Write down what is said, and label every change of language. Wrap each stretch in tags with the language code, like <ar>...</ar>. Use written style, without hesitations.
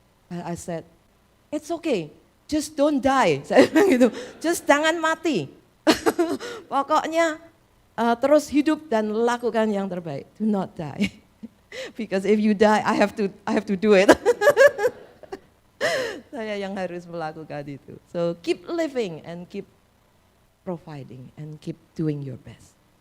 <en>I said, it's okay, just don't die.</en> <id>Saya bilang gitu, just jangan mati. Pokoknya terus hidup dan lakukan yang terbaik.</id> <en>Do not die, because if you die, I have to do it.</en> <id>Saya yang harus melakukan itu.</id> <en>So keep living and keep providing and keep doing your best.</en>